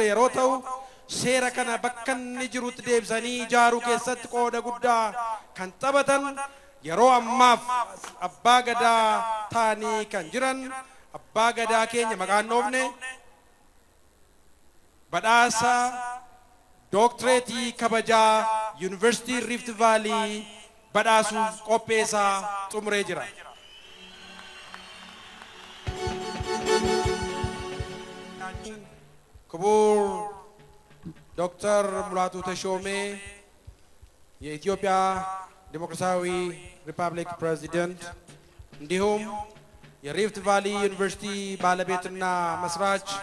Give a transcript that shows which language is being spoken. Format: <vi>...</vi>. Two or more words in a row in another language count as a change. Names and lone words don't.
<om>yeroo ta'u seera kana bakka inni jirutti deebisanii ijaaruu keessatti qooda guddaa kan taphatan yeroo ammaaf abbaa gadaa ta'anii kan jiran abbaa gadaa keenya maqaan dhoofne badhaasa dooktireetii kabajaa yuunivarsiitii Rift Valley badhaasuuf qopheessaa xumuree jira.</om> <am>ክቡር ዶክተር ሙላቱ ተሾሜ የኢትዮጵያ ዲሞክራሲያዊ ሪፐብሊክ ፕሬዚደንት እንዲሁም የሪፍት ቫሊ ዩኒቨርሲቲ ባለቤትና መስራች</am>